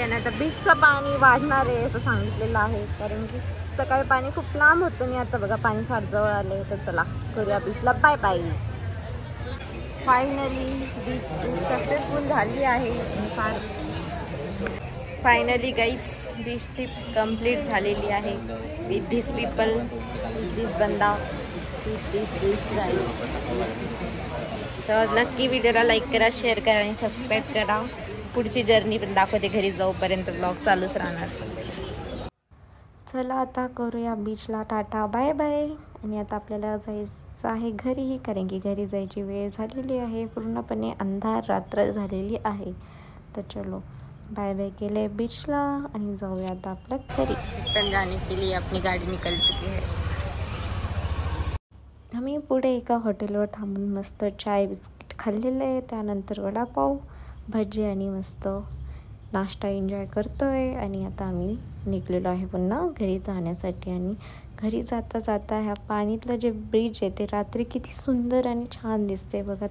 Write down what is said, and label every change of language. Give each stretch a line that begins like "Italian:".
Marathi: आणि आता बीचचं पाणी वाढणार आहे असं सांगितलेलं आहे, कारण की सकाळी पाणी खूप लांब होतं आणि आता बघा पाणी फार जवळ आले. तर चला करूया बीचला bye bye. Finally beach successful झाली आहे. Finally guys beach trip complete झालेली आहे.
English: With this people, with this banda, with this guys.
Marathi: तर नक्की व्हिडिओला लाईक करा, शेअर करा आणि सबस्क्राईब करा. पुढची जर्नी पण दाखवते घरी जाऊपर्यंत ब्लॉग चालूच राहणार. चला आता करूया बीचला टाटा बाय बाय. आणि आता आपल्याला जायचं आहे घरी, कारण की घरी जायची वेळ झालेली आहे. पूर्णपणे अंधार रात्र झालेली आहे. तर चलो बाय बाय केले बीचला आणि जाऊया आता आपल्या घरी.
Hindi: रिटर्न जाने के लिए अपनी गाड़ी निकल चुकी है.
Marathi: आम्ही पुढे एका हॉटेलवर थांबून मस्त चाय बिस्किट खाल्लेलं आहे. त्यानंतर वडापाव, भजी आणि मस्त नाश्ता एन्जॉय करतो आहे. आणि आता आम्ही निघलेलो आहे पुन्हा घरी जाण्यासाठी. आणि घरी जाता जाता ह्या पाणीतलं जे ब्रिज आहे ते रात्री किती सुंदर आणि छान दिसते बघा.